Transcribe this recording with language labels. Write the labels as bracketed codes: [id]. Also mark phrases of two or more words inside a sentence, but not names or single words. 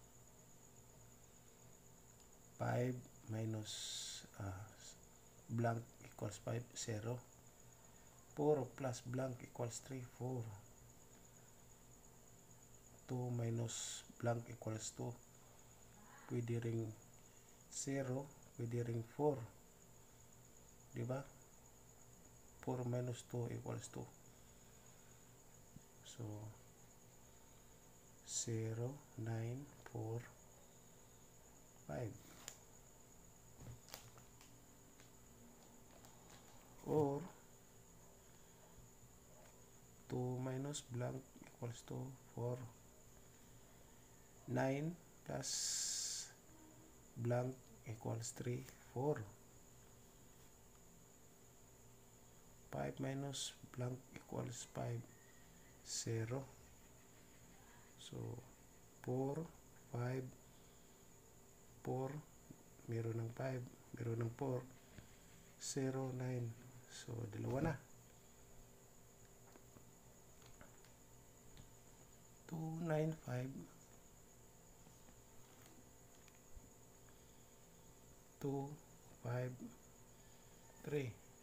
[en] 5 minus blank equals 5, 0. 4 plus blank equals 3, 4. 2 minus blank equals 2. [tl] Pwede ring 0, pwede ring 4. [en] Diba? 4 minus 2 equals 2. So, 0, 9, 4, 5. Or 2 minus blank equals to 4. 9 plus blank equals 3, 4. 5 minus blank equals 5, 0. So, 4, 5, 4, [tl] meron ng 5, meron ng 4, 0, 9. So, dalawa na. 2, 9, 5, 2, 5, 3.